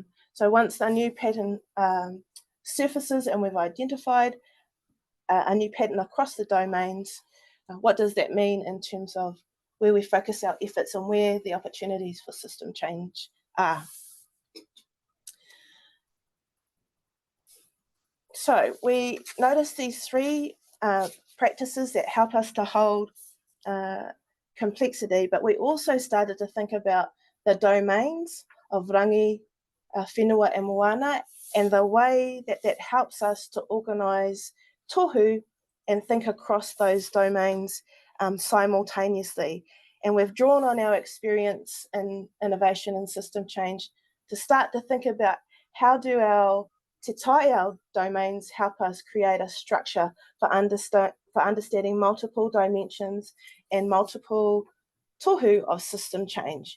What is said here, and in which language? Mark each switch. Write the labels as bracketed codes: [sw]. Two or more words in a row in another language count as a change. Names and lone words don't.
[en] So once a new pattern surfaces and we've identified a new pattern across the domains, what does that mean in terms of where we focus our efforts and where the opportunities for system change are? So we notice these 3 practices that help us to hold complexity, but we also started to think about the domains of [mi] rangi, whenua [en] and moana, and the way that that helps us to organise tohu and think across those domains simultaneously. And we've drawn on our experience in innovation and system change to start to think about how do our [mi] te Taiao [en] domains help us create a structure for understanding multiple dimensions and multiple tohu of system change.